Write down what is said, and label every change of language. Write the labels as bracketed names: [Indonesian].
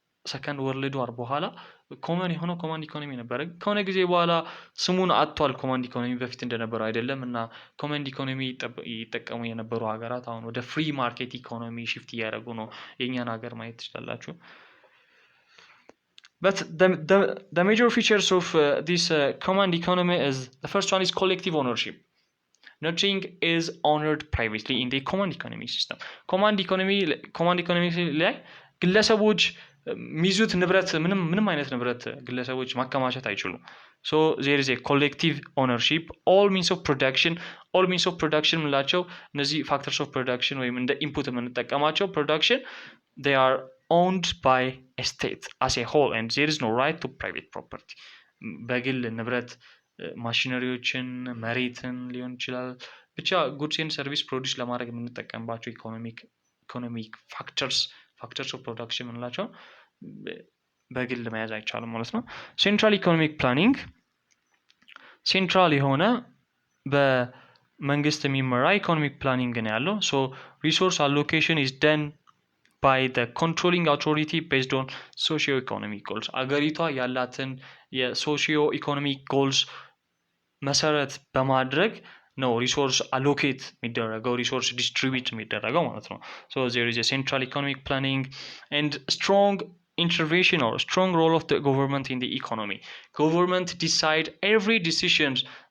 [Amharic] ሰከንድ ወርልድ ዋር በኋላ ኮመን የሆነው ኮማንድ ኢኮኖሚ ነበረ። ከሆነ ጊዜ በኋላ ስሙን አጥቷል። ኮማንድ ኢኮኖሚ በፊት እንደነበረው አይደለም እና ኮማንድ ኢኮኖሚ ይጠቀሙ የነበሩ ሀገራት አሁን ወደ ፍሪ ማርኬት ኢኮኖሚ ሽፍት እያደረጉ ነው። የእኛን ሀገር ማየት ትችላላችሁ። [English] But the major features of this command economy is the first one is collective ownership. Nothing is honored privately in the command economy system. [Amharic] command economy ላይ ግለሰቦች ሚዙት ንብረት ምንም አይነት ንብረት ግለሰቦች ማከማቸት አይችሉም። [English] So there is a collective ownership. all means of production [Amharic] ምላቸው እነዚህ [English] factors of production [Amharic] ወይም እንደ ኢንፑት የምንጠቀማቸው [English] production they are owned by a state as a whole and there is no right to private property. [Amharic] በግል ንብረት ማሽነሪዎችን መሬትን ሊሆን ይችላል ብቻ goods and service produce ለማድረግ የምንጠቀምባቸው ኢኮኖሚክ factors of production ምንላቸው በግል መያዝ አይቻልም ማለት ነው። ሴንትራል ኢኮኖሚክ ፕላኒንግ ሴንትራል የሆነ በመንግስት የሚመራ ኢኮኖሚክ ፕላኒንግ ነው ያለው። ሶ ሪሶርስ አሎኬሽን [English] is done by the controlling authority based on socio-economic goals [Amharic] አገሪቷ ያላትን የሶሺዮ-ኢኮኖሚክ ጎልስ መሰረት በማድረግ ነው ሪሶርስ አሎኬት የሚደረገው ሪሶርስ ዲስትሪቢዩት የሚደረገው ማለት ነው [English] so there is a central economic planning and strong intervention or strong role of the government in the economy government decide every decisions